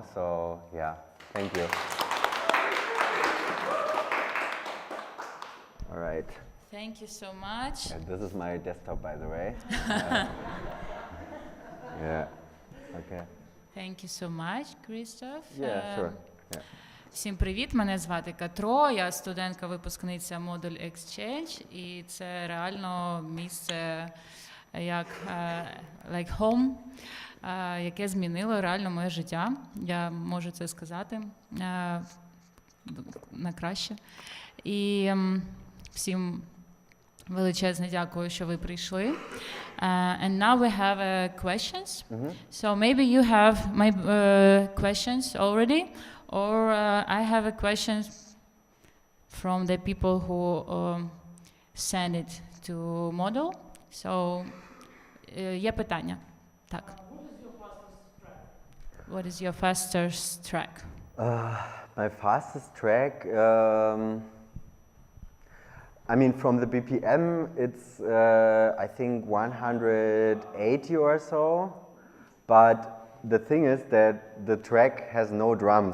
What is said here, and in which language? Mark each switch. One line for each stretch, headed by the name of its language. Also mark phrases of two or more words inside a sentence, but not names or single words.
English: So yeah, thank you. All right. Thank you so much. Yeah, this is my desktop, by the way. Yeah. Okay. Thank you so much, Christoph. Yeah, sure. Yeah.
Ukrainian: Всім привіт, мене звати Катро, я студентка-випускниця модуль Exchange, і це реально місце як
English: like home,
Ukrainian: яке змінило реально моє життя. Я можу це сказати на краще. І всім величезне дякую, що ви прийшли.
English: And now we have questions. So maybe you have my questions already, or I have a question from the people who send it to model.
Ukrainian: So є питання. Так.
English: What is your fastest track? My fastest track, I mean, from the BPM, it's I think 180 or so. But the thing is that the track has no drums.